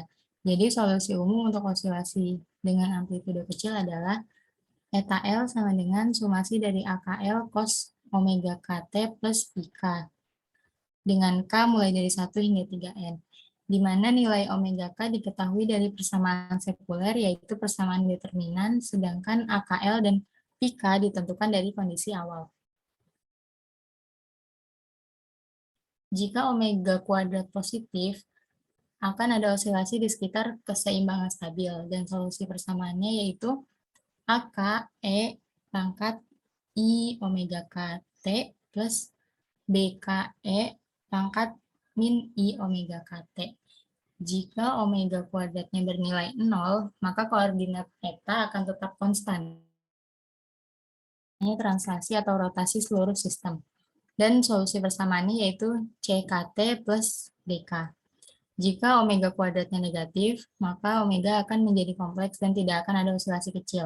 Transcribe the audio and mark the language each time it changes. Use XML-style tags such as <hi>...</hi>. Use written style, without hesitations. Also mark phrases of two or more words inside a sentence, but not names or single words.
<id>Jadi solusi umum untuk osilasi dengan amplitudo kecil adalah eta L sama dengan sumasi dari AKL cos omega KT plus IK dengan K mulai dari 1 hingga 3N, di mana nilai omega K diketahui dari persamaan sekuler, yaitu persamaan determinan, sedangkan AKL dan IK ditentukan dari kondisi awal. Jika omega kuadrat positif, akan ada osilasi di sekitar keseimbangan stabil, dan solusi persamaannya yaitu AK E pangkat I omega KT plus BKE pangkat min I omega KT. Jika omega kuadratnya bernilai 0, maka koordinat eta akan tetap konstan. Ini translasi atau rotasi seluruh sistem. Dan solusi persamaannya yaitu CKT plus BK. Jika omega kuadratnya negatif, maka omega akan menjadi kompleks dan tidak akan ada osilasi kecil.</id>